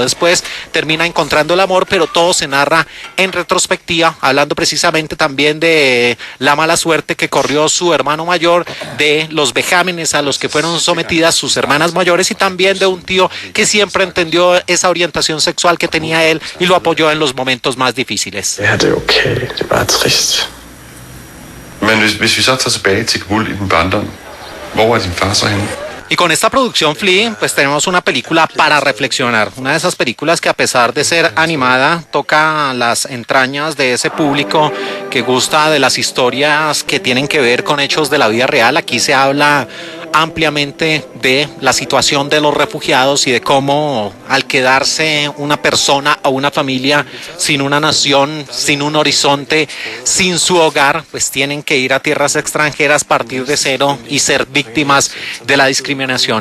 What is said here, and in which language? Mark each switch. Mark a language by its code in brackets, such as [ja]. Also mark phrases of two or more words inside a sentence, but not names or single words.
[es] Después termina encontrando el amor, pero todo se narra en retrospectiva, hablando precisamente también de la mala suerte que corrió su hermano mayor, de los vejámenes a los que fueron sometidas sus hermanas mayores y también de un tío que siempre entendió esa orientación sexual que tenía él y lo apoyó en los momentos más difíciles. [da] Men hvis vi så tager tilbage til Kabul i din barndom, hvor var din far så henne? [es] Y con esta producción Flea, pues tenemos una película para reflexionar. Una de esas películas que a pesar de ser animada, toca las entrañas de ese público que gusta de las historias que tienen que ver con hechos de la vida real. Aquí se habla ampliamente de la situación de los refugiados y de cómo al quedarse una persona o una familia sin una nación, sin un horizonte, sin su hogar, pues tienen que ir a tierras extranjeras, partir de cero y ser víctimas de la discriminación.